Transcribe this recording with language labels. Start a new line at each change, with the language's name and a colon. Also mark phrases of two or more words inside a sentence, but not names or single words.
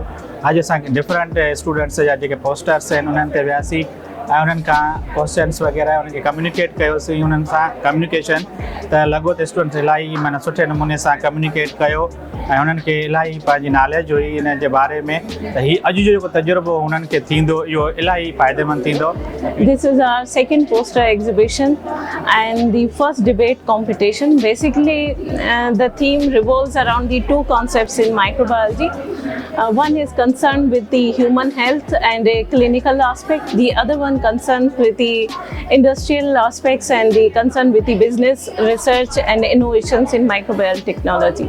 Sindhi: अॼु असां
English: different students
Sindhi: जा जेके पोस्टर्स आहिनि उन्हनि ते वियासीं ऐं उन्हनि खां क्वेश्चन्स वग़ैरह उन्हनि खे कम्युनिकेट कयोसीं। उन्हनि सां कम्युनिकेशन त लॻो त स्टूडेंट्स इलाही माना सुठे नमूने सां कम्युनिकेट कयो ऐं उन्हनि खे इलाही पंहिंजी नॉलेज हुई इन जे बारे में त हीउ अॼु जो जेको तजुर्बो उन्हनि खे थींदो इहो इलाही फ़ाइदेमंद थींदो।
English: This is our second poster exhibition and the first debate competition. Basically, the theme revolves around the two concepts in microbiology. One is concerned with the human health and a clinical aspect. The other one concerned with the industrial aspects and the concern with the business, research and innovations in microbial technology.